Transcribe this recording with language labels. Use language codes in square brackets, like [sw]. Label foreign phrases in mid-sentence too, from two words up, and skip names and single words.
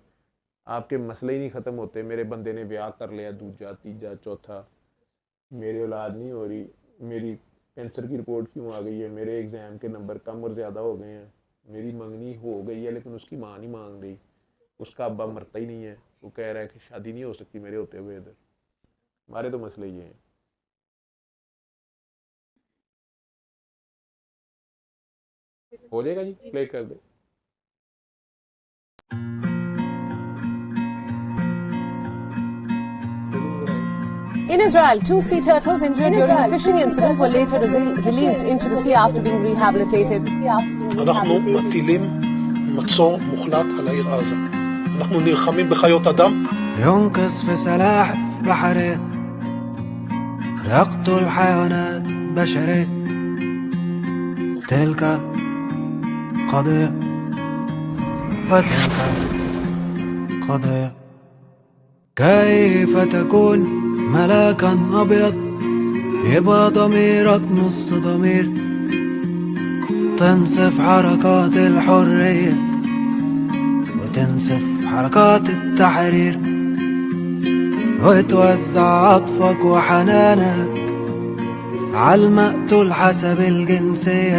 [hi] आपके मसले ही नहीं ख़त्म होते। मेरे बंदे ने ब्याह कर लिया, दूसरा तीसरा चौथा, मेरी औलाद नहीं हो रही, मेरी कैंसर की रिपोर्ट क्यों आ गई है, मेरे एग्ज़ाम के नंबर कम और ज़्यादा हो गए हैं, मेरी मंगनी हो गई है लेकिन उसकी माँ नहीं मांग रही, उसका अब्बा मरता ही नहीं है, वो कह रहा है कि शादी नहीं हो सकती मेरे होते हुए इधर। हमारे तो मसले ये हैं। हो जाएगा जी, प्ले कर दे। [en] In Israel, 2 sea turtles injured during a fishing incident were later released into the sea after being rehabilitated. [he] אנחנו מטילים מצור מוחלט על העיר עזה. אנחנו נלחמים בחיות אדם. [ar] ينقص في سلاحف بحرية يقتل حيوانات بشرية. تلك قضية وتلك قضية. كيف تكون ملاكا أبيض يبقى ضميرك نص ضمير تنسف حركات الحرية وتنسف حركات التحرير وتوزع عطفك وحنانك عالمقتول حسب الجنسية.